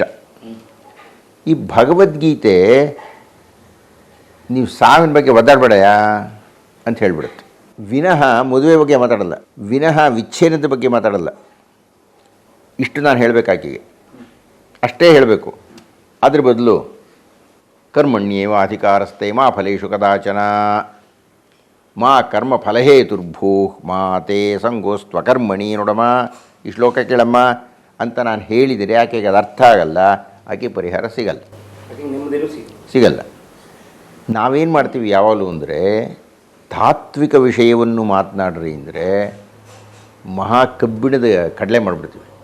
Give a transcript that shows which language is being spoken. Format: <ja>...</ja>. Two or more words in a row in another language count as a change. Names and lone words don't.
<kn>ಈ ಭಗವದ್ಗೀತೆ ನೀವು ಸಾವಿನ ಬಗ್ಗೆ ಒದ್ದಾಡಬೇಡಯಾ ಅಂತ ಹೇಳಿಬಿಡುತ್ತೆ. ವಿನಃ ಮದುವೆ ಬಗ್ಗೆ ಮಾತಾಡಲ್ಲ, ವಿನಃ ವಿಚ್ಛೇದನದ ಬಗ್ಗೆ ಮಾತಾಡಲ್ಲ. ಇಷ್ಟು ನಾನು ಹೇಳಬೇಕಾಕಿಗೆ ಅಷ್ಟೇ ಹೇಳಬೇಕು. ಅದ್ರ ಬದಲು</kn> <sa>ಕರ್ಮಣ್ಯೇವ ಅಧಿಕಾರಸ್ಥೆ ಮಾ ಫಲೇಶು ಕದಾಚನ ಮಾ ಕರ್ಮ ಫಲಹೇತುರ್ಭೂ ಮಾ ತೇ ಸಂಗೋಸ್ತ್ವ ಕರ್ಮಣಿ</sa> <kn>ನೋಡಮ್ಮ, ಈ ಶ್ಲೋಕ ಕೇಳಮ್ಮ ಅಂತ ನಾನು ಹೇಳಿದರೆ ಆಕೆಗೆ ಅದು ಅರ್ಥ ಆಗಲ್ಲ, ಆಕೆ ಪರಿಹಾರ ಸಿಗಲ್ಲ. ನಾವೇನು ಮಾಡ್ತೀವಿ ಯಾವಾಗಲೂ ಅಂದರೆ, ತಾತ್ವಿಕ ವಿಷಯವನ್ನು ಮಾತನಾಡ್ರಿ ಅಂದರೆ ಮಹಾ ಕಬ್ಬಿಣದ ಕಡಲೆ ಮಾಡಿಬಿಡ್ತೀವಿ.</kn>